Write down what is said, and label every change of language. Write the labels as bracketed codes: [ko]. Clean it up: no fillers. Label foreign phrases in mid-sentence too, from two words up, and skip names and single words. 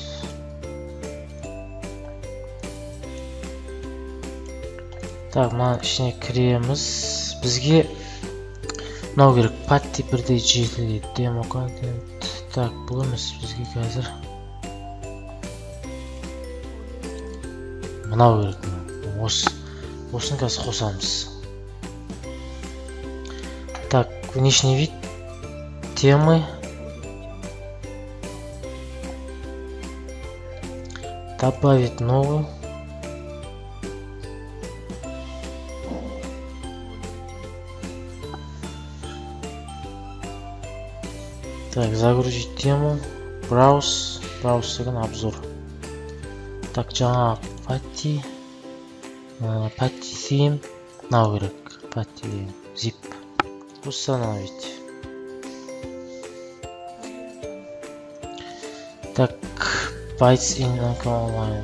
[kk] Так, мына ішіне кіреміз. Бізге мынау керек. Патти бірдей жетіледі. [ru] Demo контент. [kk] Так, бұл емес бізге қазір. Мынау керек. Осын қазір қосамыз. [ru] Так, внешний вид. Темы. Добавить новую. Так, загрузить тему. [kk] Browse деген обзор. Так, жаңа Patti theme. Мынау керек. [ru] Patti zip. Установить. Так, Bytes in онлайн.